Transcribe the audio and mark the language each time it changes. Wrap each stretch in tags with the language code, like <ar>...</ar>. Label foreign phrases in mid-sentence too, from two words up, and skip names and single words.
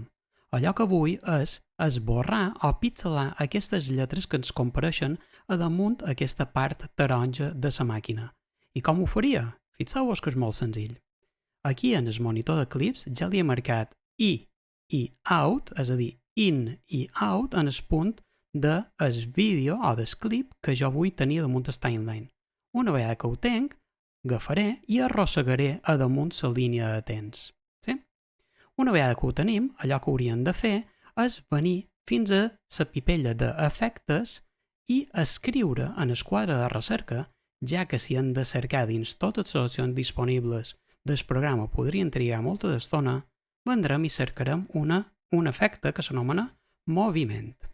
<ca>Allò que vull és esborrar o pixelar aquestes lletres que ens compareixen a damunt aquesta part taronja de la màquina. I com ho faria? Fixeu-vos que és molt senzill. Aquí en el monitor de clips ja li he marcat I out, és a dir, in i out en el punt del vídeo o del clip que jo vull tenir damunt el timeline. Una vegada que ho tenc, agafaré i arrossegaré a damunt la línia de temps. Sí? Una vegada que ho tenim, allò que hauríem de fer és venir fins a la pipella d'efectes i escriure en el quadre de recerca, ja que si hem de cercar dins totes les opcions disponibles del programa podrien trigar molta d'estona, vendrem i cercarem un efecte que s'anomena moviment.</ca>